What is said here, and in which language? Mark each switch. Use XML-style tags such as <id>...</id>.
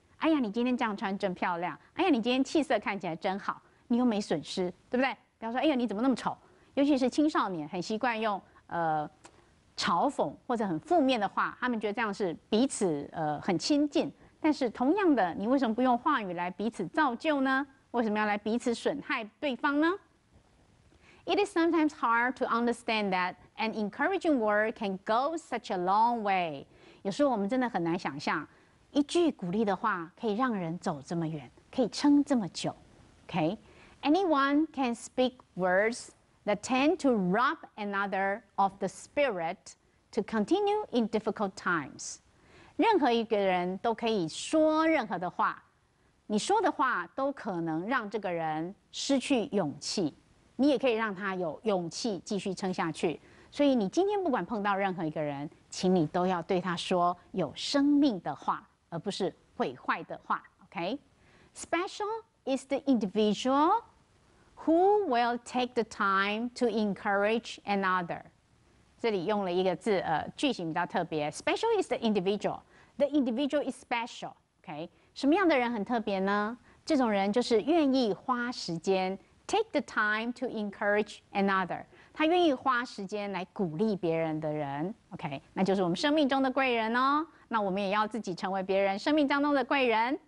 <zh>哎呀，你今天这样穿真漂亮，哎呀，你今天气色看起来真好，你又没损失，对不对？不要说哎呀你怎么那么丑。尤其是青少年很习惯用嘲讽或者很负面的话，他们觉得这样是彼此很亲近。但是同样的，你为什么不用话语来彼此造就呢？为什么要来彼此损害对方呢</zh> <en>？It is sometimes hard to understand that an encouraging word can go such a long way。</en> <zh>有时候我们真的很难想象，一句鼓励的话可以让人走这么远，可以撑这么久。</zh> <en>OK，Anyone can speak words。that tend to rob another of the spirit to continue in difficult times。</en> <zh>任何一个人都可以说任何的话，你说的话都可能让这个人失去勇气，你也可以让他有勇气继续撑下去。所以你今天不管碰到任何一个人，请你都要对他说有生命的话，而不是毁坏的话。</zh> <en>OK，Special is the individual。Who will take the time to encourage another？</en> <zh>这里用了一个字，句型比较特别。</zh> <en>Special is the individual. The individual is special.</en> <zh>OK， 什么样的人很特别呢？这种人就是愿意花时间</zh> <en>take the time to encourage another。</en> <zh>他愿意花时间来鼓励别人的人。OK， 那就是我们生命中的贵人哦。那我们也要自己成为别人生命当中的贵人。</zh>